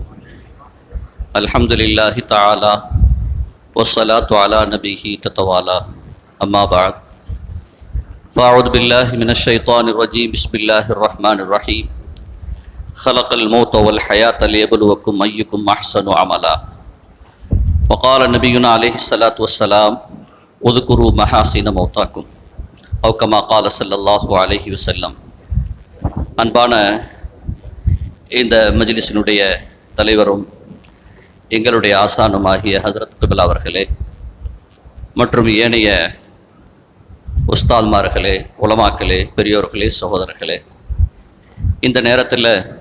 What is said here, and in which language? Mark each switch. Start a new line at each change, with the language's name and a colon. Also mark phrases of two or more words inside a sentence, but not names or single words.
Arabic: الحمد لله تعالى والصلاة على نبيه تتوالى. أما بعد. فأعوذ بالله من الشيطان الرجيم. بسم الله الرحمن الرحيم. خلقல் الموت والحياة ليبلوكم أيكم أحسن عملا. وقال نبينا عليه الصلاة والسلام اذكروا محاسن موتاكم أو كما قال صلى الله عليه وسلم.
Tamil: அன்பான இந்த மஜ்லிஸினுடைய தலைவரும் எங்களுடைய ஆசானுமாகிய ஹஜ்ரத் கிப்லா அவர்களே மற்றும் ஏனைய உஸ்தாத்மார்களே, உலமாக்களே, பெரியோர்களே, சகோதரர்களே, இந்த நேரத்தில்